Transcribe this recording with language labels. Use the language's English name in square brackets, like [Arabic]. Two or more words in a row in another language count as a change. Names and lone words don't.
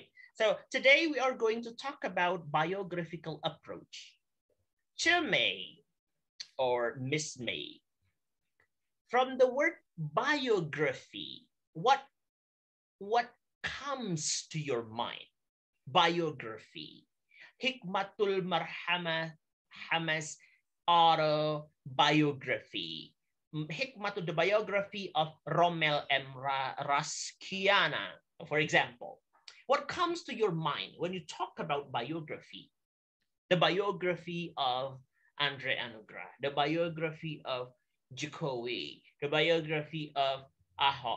[English] So today we are going to talk about biographical approach. May or Miss May. From the word biography, what comes to your mind? Biography. Hikmatul Marhamah Hamas autobiography. Hikmatul, the biography of Rommel M. Raskiana, for example. What comes to your mind when you talk about biography? The biography of Andre Anugrah, the biography of Jokowi, the biography of Ahok.